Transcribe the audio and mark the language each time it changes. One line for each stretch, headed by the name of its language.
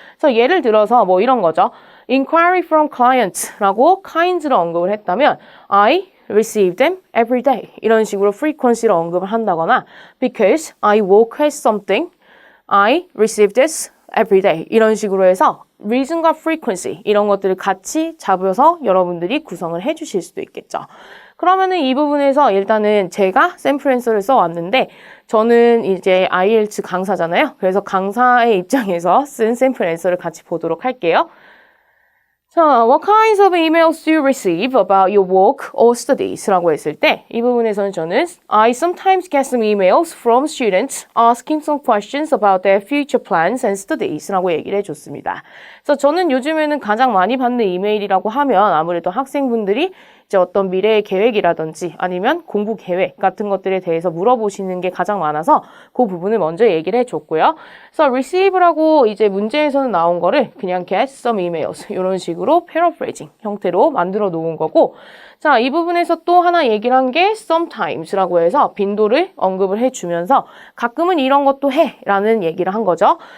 Korean: 그래서 예를 들어서 뭐 이런 거죠.
English: inquiry from clients
Korean: 라고 kinds를 언급을 했다면
English: I receive them every day
Korean: 이런 식으로 frequency를 언급을 한다거나
English: because I work at something I receive this every day
Korean: 이런 식으로 해서 reason과 frequency 이런 것들을 같이 잡아서 여러분들이 구성을 해주실 수도 있겠죠. 그러면은 이 부분에서 일단은 제가 샘플 앤서를 써왔는데 저는 이제 IELTS 강사잖아요. 그래서 강사의 입장에서 쓴 샘플 앤서를 같이 보도록 할게요. 자,
English: what kinds of emails do you receive about your work or studies?
Korean: 라고 했을 때 이 부분에서는 저는
English: I sometimes get some emails from students asking some questions about their future plans and studies
Korean: 라고 얘기를 해줬습니다. 그래서 저는 요즘에는 가장 많이 받는 이메일이라고 하면 아무래도 학생분들이 이제 어떤 미래의 계획이라든지 아니면 공부 계획 같은 것들에 대해서 물어보시는 게 가장 많아서 그 부분을 먼저 얘기를 해줬고요. 그래서 receive라고 이제 문제에서는 나온 거를 그냥 get some emails 이런 식으로 paraphrasing 형태로 만들어 놓은 거고 자, 이 부분에서 또 하나 얘기를 한 게 sometimes라고 해서 빈도를 언급을 해주면서 가끔은 이런 것도 해 라는 얘기를 한 거죠.